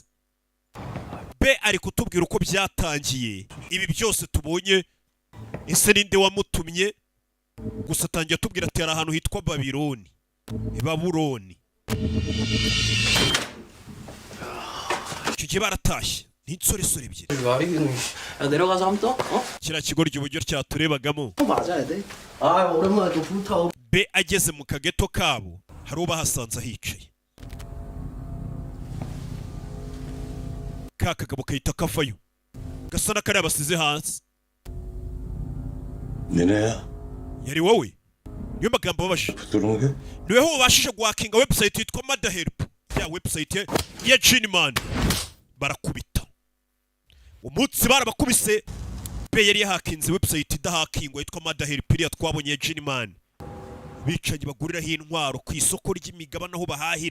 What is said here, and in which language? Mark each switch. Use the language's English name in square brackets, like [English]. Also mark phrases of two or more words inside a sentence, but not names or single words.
[Kinyarwanda] B ari kutubwira uko byatangiye. ibi byose tubonye ese ninde wamutumye? gusa atangiye atubwira ati hari ahantu hitwa Babiloni. Babuloni. icyo gihe baratashye. n'insoresore ebyiri. [Korean] 말이긴. 야, 내려가서 한번 떠? 어? [Kinyarwanda] kiriya kigoryi uburyo cyaturebagamo. [Korean] 맞아야 돼. 아, 오랜만에 또 불타오. [Kinyarwanda] B ageze mu kageto kabo hari ubahasanze ahicaye. ka kagabo kahita kavayo gasa n'akari abasize hasi. [Korean] 니네야 [Kinyarwanda] yari wowe? niyo magambo babashe. [Korean] 부드러운 게? [Kinyarwanda] niweho wabashije guhakinga website yitwa Mada Help. ya website ya Giniman. barakubita umunsi barabakubise. B yari yahakinze website idahakingwa yitwa Mada Help iriya twabonye ya Giniman. bicanyi baguriraho intwaro ku isoko ry'imigabane aho bahahira.